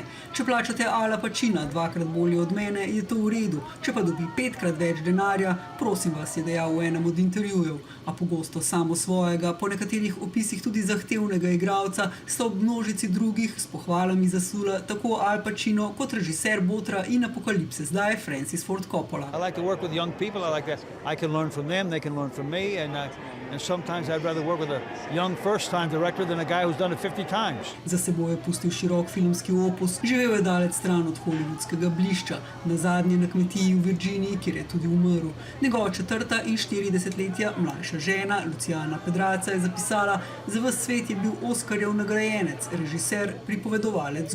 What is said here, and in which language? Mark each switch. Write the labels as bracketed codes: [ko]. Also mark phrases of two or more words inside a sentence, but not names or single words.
[sl] Če plačate Ala Pacina dvakrat bolje od mene, je to v redu, če pa dobi 5-krat več denarja, prosim vas, je dejal v enem od intervjujev, a pogosto samo svojega, po nekaterih opisih tudi zahtevnega igralca, sta ob množici drugih s pohvalami zasula tako Al Pacino kot režiser Botra in Apokalipse zdaj Francis Ford Coppola. [en] I like to work with young people. I like that I can learn from them, they can learn from me, and sometimes I'd rather work with a young first-time director than a guy who's done it 50 times. [sl] Za seboj je pustil širok filmski opus, živel je daleč stran od hollywoodskega blišča, nazadnje na kmetiji v Virginiji, kjer je tudi umrl. Njegova 4. in 40-letja mlajša žena, Luciana Pedraca, je zapisala: "Za ves svet je bil Oskarjev nagrajenec, režiser, pripovedovalec zgodb.